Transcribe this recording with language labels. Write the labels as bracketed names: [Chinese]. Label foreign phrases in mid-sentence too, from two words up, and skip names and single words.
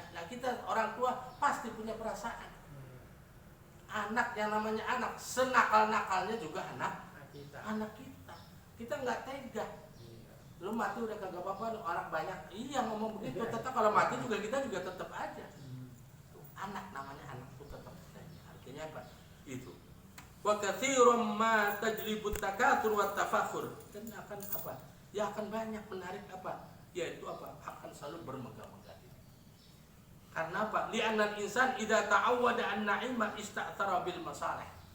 [Indonesian] Nah kita orang tua pasti punya perasaan. Anak yang namanya anak, senakal-nakalnya juga anak kita. Kita nggak tega. Lu mati udah kagak apa-apa, orang banyak. Iya ngomong begitu, tetap kalau mati juga kita juga tetap aja. Anak namanya anak itu tetap aja. Artinya apa? Itu. [Arabic] Wa katsirum ma tajlibut takatsur wa tafakhur. [Indonesian] Dan akan apa? Ya akan banyak menarik apa? Yaitu apa? Akan selalu bermegah-megah. Karena apa? [Arabic] Li'anal insan idza ta'awwada an-na'ima ista'thara bil masalih.